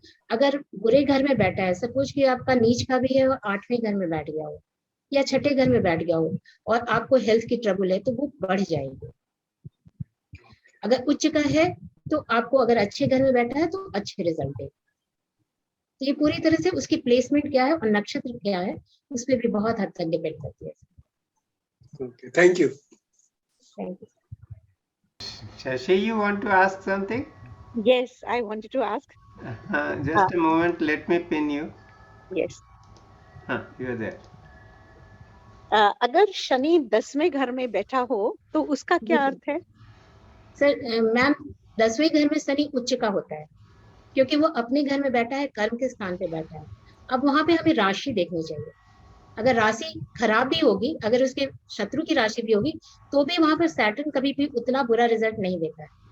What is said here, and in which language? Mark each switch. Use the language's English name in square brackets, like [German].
[Hindi] अगर बुरे घर में बैठा है, सपोज कि आपका नीच का भी है और 8वें घर में बैठ गया हो या 6ठे घर में बैठ गया हो और आपको हेल्थ की ट्रबल है, तो वो बढ़ जाएगी। अगर उच्च का है तो आपको, अगर अच्छे घर में बैठा है तो अच्छे रिजल्ट है। तो ये पूरी तरह से उसकी प्लेसमेंट क्या है और नक्षत्र क्या है उस पर भी बहुत हद तक डिपेंड करती है। [English] Okay, thank you. Thank you. Shashi, you want to ask something? Yes, I wanted to ask. Just a moment, let me pin you. Yes. You are there. [Hindi] अगर शनि 10वें घर में बैठा हो तो उसका क्या अर्थ है? सर मैम 10वें घर में शनि उच्च का होता है, क्योंकि वो अपने घर में बैठा है, कर्म के स्थान पे बैठा है। अब वहां पे हमें राशि देखनी चाहिए। अगर राशि खराब भी होगी, अगर उसके शत्रु की राशि भी होगी, तो भी वहां पर सैटर्न कभी भी उतना बुरा रिजल्ट नहीं देता है।